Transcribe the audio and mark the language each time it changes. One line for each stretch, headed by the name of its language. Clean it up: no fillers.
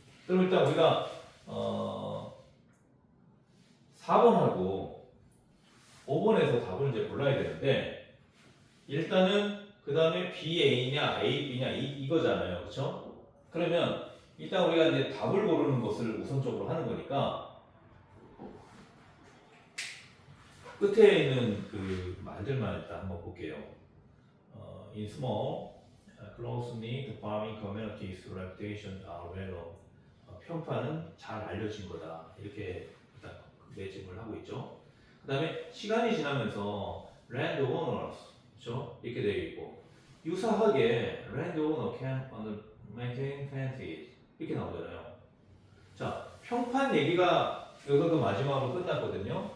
Korean: 그럼 일단 우리가 4번하고 5번에서 답을 이제 골라야 되는데 일단은 그 다음에 BA냐 AB냐 이거잖아요. 그렇죠? 그러면 일단 우리가 이제 답을 고르는 것을 우선적으로 하는 거니까 끝에 있는 그 말들만 일단 한번 볼게요.
English: In small, close-knit farming communities, reputation are well.
Korean: 평판은 잘 알려진 거다. 이렇게 일단 매집을 하고 있죠. 그 다음에 시간이 지나면서 landowners, 그렇죠? 이렇게 되어 있고 유사하게
English: landowner can maintain fences
Korean: 이렇게 나오잖아요. 자, 평판 얘기가 여기서도 마지막으로 끝났거든요.